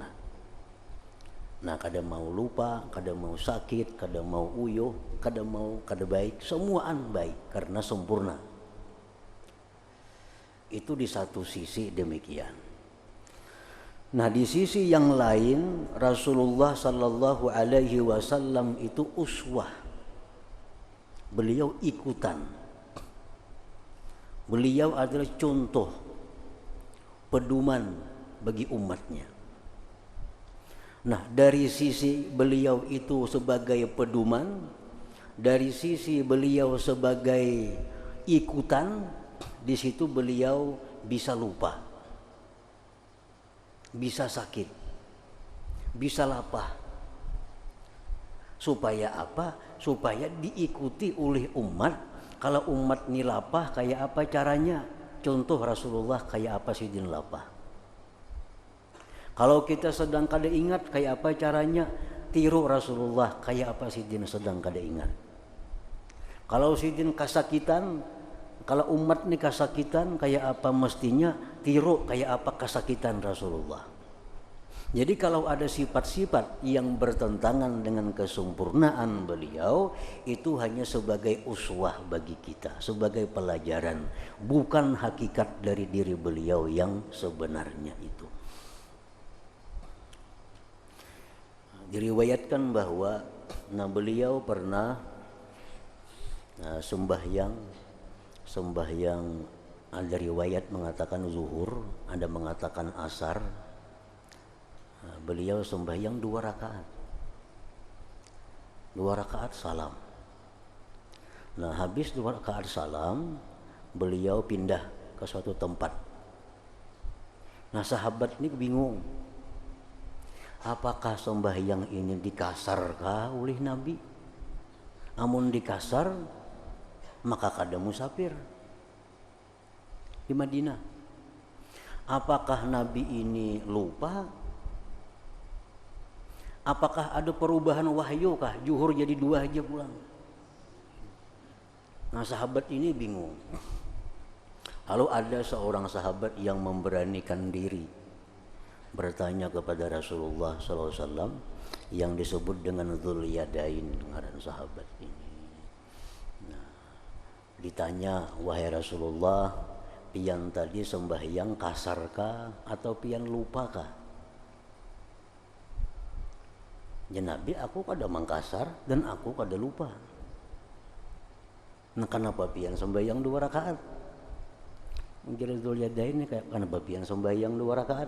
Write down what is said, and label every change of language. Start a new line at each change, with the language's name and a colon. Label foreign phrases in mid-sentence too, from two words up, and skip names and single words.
Banjar: Nah, kada mau lupa, kada mau sakit, kada mau uyuh, kada baik, semuaan baik karena sempurna. Itu di satu sisi demikian. Nah, di sisi yang lain Rasulullah
Arabic: صلى الله عليه وسلم
Banjar: itu uswah. Beliau ikutan. Beliau adalah contoh, pedoman bagi umatnya. Nah, dari sisi beliau itu sebagai pedoman, dari sisi beliau sebagai ikutan, di situ beliau bisa lupa, bisa sakit, bisa lapar. Supaya apa? Supaya diikuti oleh umat. Kalau umat ini lapah, kayak apa caranya? Contoh Rasulullah kayak apa sidin lapah. Kalau kita sedang kada ingat, kayak apa caranya? Tiru Rasulullah kayak apa sidin sedang kada ingat. Kalau sidin kasakitan, kalau umat ini kasakitan, kayak apa mestinya? Tiru kayak apa kasakitan Rasulullah. Jadi kalau ada sifat-sifat yang bertentangan dengan kesempurnaan beliau, itu hanya sebagai uswah bagi kita, sebagai pelajaran, bukan hakikat dari diri beliau yang sebenarnya itu. Diriwayatkan bahwa beliau pernah sembahyang, ada riwayat mengatakan zuhur, ada mengatakan asar. Beliau sembahyang 2 rakaat. 2 rakaat salam. Nah, habis 2 rakaat salam, beliau pindah ke suatu tempat. Nah, sahabat ini bingung. Apakah sembahyang ini dikasarkah oleh Nabi? Amun dikasar, maka kada musafir di Madinah. Apakah Nabi ini lupa? Apakah ada perubahan wahyu kah? Zuhur jadi 2 aja pulang. Nah, sahabat ini bingung. Lalu ada seorang sahabat yang memberanikan diri bertanya kepada Rasulullah SAW yang disebut dengan Dzul Yadain, ngaran sahabat ini. Nah, ditanya, wahai Rasulullah, pian tadi sembahyang kasarkah atau pian lupakah? Ya Nabi, aku kada mangkasar dan aku kada lupa. Nah, kenapa pian sembahyang 2 rakaat? Ujar Dzul Yadain ini kayak kenapa pian sembahyang 2 rakaat?